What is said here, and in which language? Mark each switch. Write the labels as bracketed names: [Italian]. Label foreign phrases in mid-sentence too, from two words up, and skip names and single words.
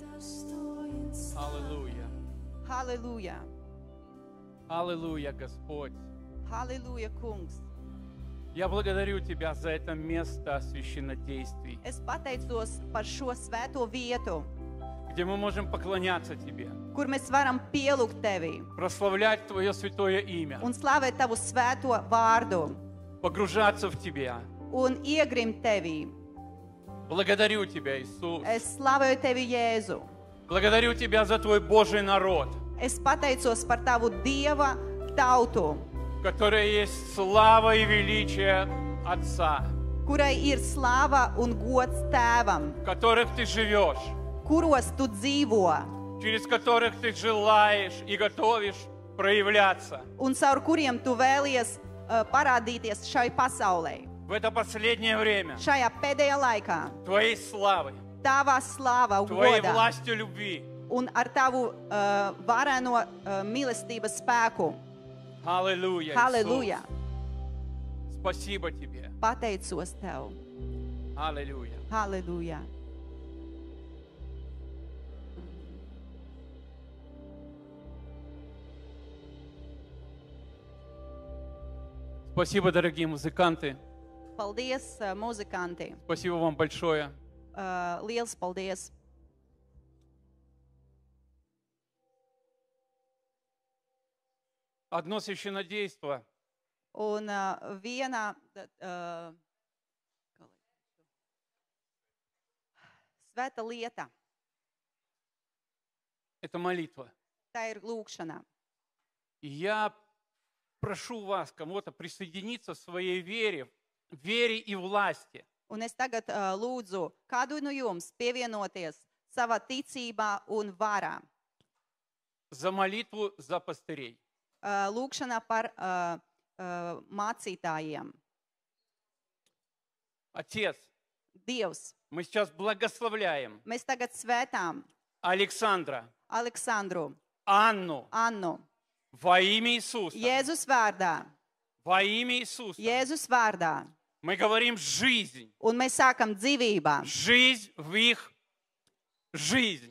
[Russian] Аллилуйя. [Latvian] Halleluja. [Russian] Аллилуйя, Господь. [Latvian] Halleluja, kungs. [Russian] Я благодарю Тебя за это место священнодействий, [Latvian] Es pateicos par šo svēto vietu, [Russian] где мы можем поклоняться Тебе, [Latvian] kur mēs varam pielūgt Tevi [Russian] прославлять Твое святое имя, [Latvian] un slavēt Tavu svēto vārdu [Russian] погружаться в Тебя. [Latvian] un iegrimt Tevī. [Russian] Благодарю Тебя, Иисус. [Latvian] Es slavēju Tevi, Jēzu. [Russian] Благодарю Тебя за Твой Божий народ, [Latvian] Es pateicos par Tavu Dieva tautu, [Russian] в которой есть слава и величие Отца, [Latvian] kurai ir slava un gods Tēvam, [Russian] в которых Ты живешь, [Latvian] kuros Tu dzīvo [Russian] через которых Ты желаешь и готовишь проявляться. [Latvian] un caur kuriem Tu vēlies parādīties šai pasaulē. [Russian] В это последнее время [Latvian] Šajā pēdējā laikā [Russian] Твоей славы, [Latvian] Tavā slāvā un [Russian] Твоей [Latvian] godā [Russian] властью любви. [Latvian] un ar Tavu vareno mīlestības spēku. [Russian] Аллилуйя, [Latvian] Halleluja! [Russian] Иисус. Спасибо Тебе. [Latvian] Pateicos Tev. [Russian] Аллилуйя. [Latvian] Halleluja! [Russian] Спасибо, дорогие музыканты. [Latvian] Paldies, muzikanti! [Russian] Спасибо вам большое. [Latvian] Liels paldies! [Russian] Одно священнодейство [Latvian] Un viena svēta lieta, – [Russian] это молитва. [Latvian] tā ir lūkšana. [Russian] И я прошу вас, кому-то, присоединиться в своей вере и власти. [Latvian] Un es tagad lūdzu kādu no jums pievienoties savā ticībā un varā. [Russian] За молитву за пастырей. [Latvian] Lūkšana par mācītājiem. [Russian] Отец, [Latvian] Dievs, [Russian] мы сейчас благословляем [Latvian] mēs tagad svētām [Russian] Александра, [Latvian] Aleksandru, [Russian] Анну [Latvian] Annu, [Russian] во имя Иисуса. [Latvian] Jēzus vārdā, [Russian] Во имя Иисуса. [Latvian] Jēzus vārdā. [Russian] Мы говорим жизнь. [Latvian] Un mēs sākam dzīvībā, [Russian] Жизнь в их жизнь.